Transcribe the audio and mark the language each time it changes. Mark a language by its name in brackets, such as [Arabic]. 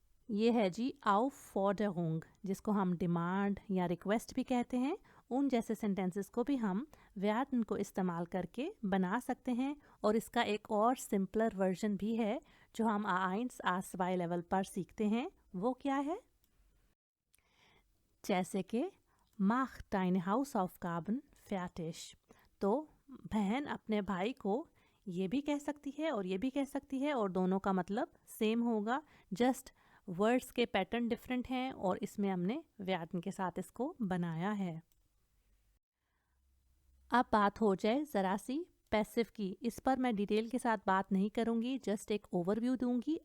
[Hindi] ये है जी Aufforderung, जिसको हम डिमांड या रिक्वेस्ट भी कहते हैं। उन जैसे सेंटेंसेस को भी हम व्याकरण को इस्तेमाल करके बना सकते हैं। और इसका एक और सिंपलर वर्जन भी है जो हम A1 A2 लेवल पर सीखते हैं। वो क्या है? जैसे कि [German] Mach deine Hausaufgaben fertig। [Hindi] तो बहन अपने भाई को ये भी कह सकती है और ये भी कह सकती है और दोनों का मतलब सेम होगा, जस्ट वर्ड्स के पैटर्न डिफरेंट हैं और इसमें हमने व्याकरण के साथ इसको बनाया है। अब बात हो जाए ज़रा सी पैसिव की। इस पर मैं डिटेल के साथ बात नहीं करूंगी, जस्ट एक ओवरव्यू दूंगी।